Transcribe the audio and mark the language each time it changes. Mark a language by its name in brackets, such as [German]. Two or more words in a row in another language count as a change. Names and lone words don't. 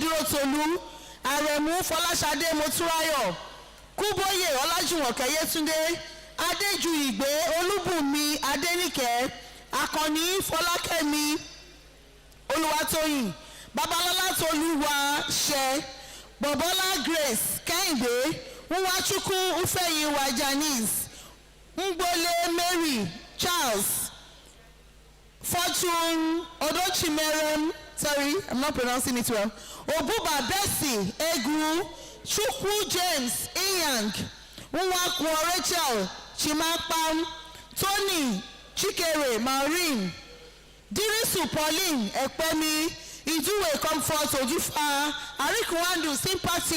[English] Durotolu, Aremu Folashade Moturayo, Kuboye Olajumoke Yetunde, Adeju Igbe Olubunmi Adenike, Akoni Folakemi Oluwatoyin, Babalola Toluwa She, Bobola Grace Kehinde, Nwachukwu Ufeyiwa Janice, Ngbole Mary Charles, Fortune Odochimerem, sorry, I'm not pronouncing it well, Obuba Bessie Egu, Chukwu James Iyang, Nwakwo Rachel Chimakpam, Tony Chikere Maureen, Dirisu Pauline Ekpemi, Ijuwe Comfort Ojufa, Arikuwandu Sympathy